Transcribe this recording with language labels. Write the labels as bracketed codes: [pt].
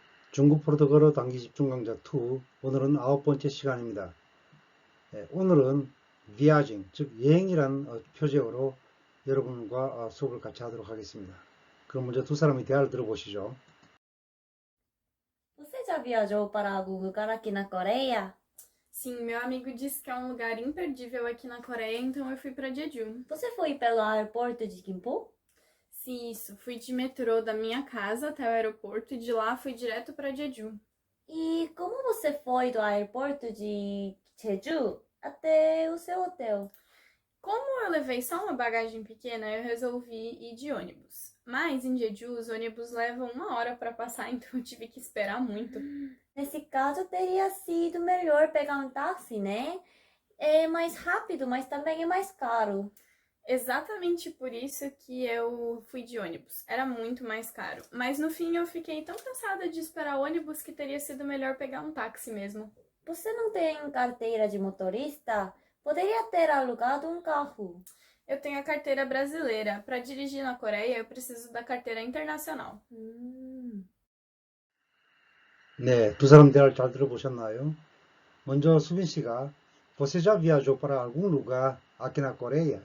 [ko] 중국 포르투갈어 단기 집중 강좌 2. 오늘은 9번째 시간입니다. 네, 오늘은 viaging, 즉 여행이란 표제어로 여러분과 수업을 같이 하도록 하겠습니다. 그럼 먼저 두 사람의 대화를 들어보시죠. [pt] Você já viajou para algum lugar aqui na Coreia? Sim, meu amigo disse que é um lugar imperdível aqui na Coreia, então eu fui para Jeju. Você foi pelo aeroporto de Gimpo? Sim, isso. Fui de metrô da minha casa até o aeroporto e de lá fui direto para Jeju. E como você foi do aeroporto de Jeju até o seu hotel? Como eu levei só uma bagagem pequena, eu resolvi ir de ônibus. Mas em Jeju, os ônibus levam 1 hora para passar, então eu tive que esperar muito. Nesse caso, teria sido melhor pegar um táxi, né? É mais rápido, mas também é mais caro. Exatamente por isso que eu fui de ônibus. Era muito mais caro. Mas no fim eu fiquei tão cansada de esperar o ônibus que teria sido melhor pegar um táxi mesmo. Você não tem carteira de motorista? Poderia ter alugado um carro. Eu tenho a carteira brasileira. Para dirigir na Coreia, eu preciso da carteira internacional. [ko] 네, 두 사람 대화를 잘 들어보셨나요? 먼저 수빈 씨가 [pt] Você já viajou para algum lugar aqui na Coreia?